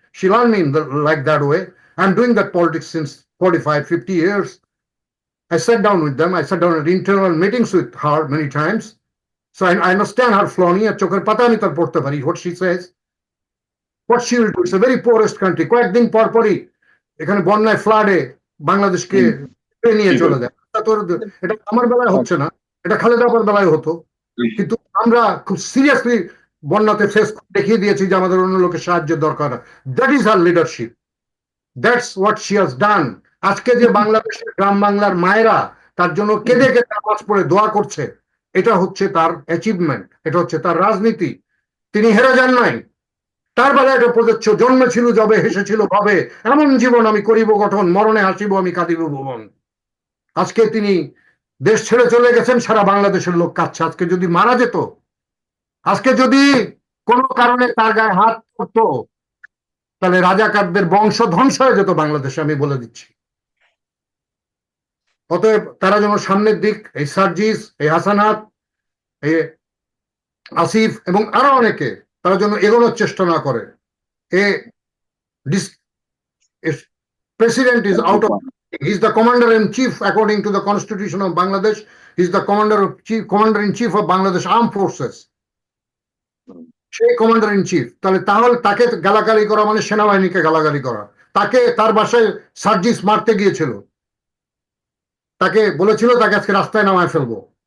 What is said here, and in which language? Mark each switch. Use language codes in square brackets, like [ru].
[en] She learned me like that way. I'm doing that politics since 45, 50 years. I sat down with them. I sat down at internal meetings with her many times. So I understand her flowing. What she says, what she will do. It's a very poorest country. [bn] কয়েকদিন পরপরই এখানে বন্যায় ফ্লাডে বাংলাদেশকে নিয়ে চলে যায়। এটা আমার বেলায় হচ্ছে না, এটা খালেদা আপার বেলায় হতো, কিন্তু আমরা খুব সিরিয়াসলি বন্যাতে ফেস দেখিয়ে দিয়েছি যে আমাদের অন্য লোকের সাহায্যের দরকার। [en] That is her leadership, that's what she has done. [bn] আজকে যে বাংলাদেশের গ্রাম বাংলার মায়েরা তার জন্য কেঁদে কেঁদে নামাজ পড়ে দোয়া করছে, এটা হচ্ছে তার অ্যাচিভমেন্ট, এটা হচ্ছে তার রাজনীতি। তিনি হেরে যান নাই। তার বেলায় এটা প্রযোজ্য, জন্মেছিল যবে হেসেছিল ভাবে, এমন জীবন আমি করিব গঠন, মরণে হাসিব আমি কাঁদিব ভুবন। আজকে তিনি দেশ ছেড়ে চলে গেছেন, সারা বাংলাদেশের লোক কাঁদছে। আজকে যদি মারা যেত, আজকে যদি কোনো কারণে তার গায়ে হাত পড়তো, তাহলে রাজাকারদের বংশ ধ্বংস হয়ে যেত বাংলাদেশে, আমি বলে দিচ্ছি। অতএব তারা যেন সামনের দিক, এই সার্জিস, এই হাসানাত, এই আসিফ এবং আরো অনেকে, তারা যেন এগোনোর চেষ্টা না করে। [en] এ president is out of, he is the commander in chief according to the constitution of Bangladesh. He is the commander in chief of Bangladesh armed forces. [bn] সেই কমান্ডার ইন চিফ, তাহলে তাকে গালাগালি করা মানে সেনাবাহিনীকে গালাগালি করা। তাকে তার বাসায় সার্জিস মারতে গিয়েছিল, তাকে বলেছিল তাকে আজকে রাস্তায় নামায় ফেলবো।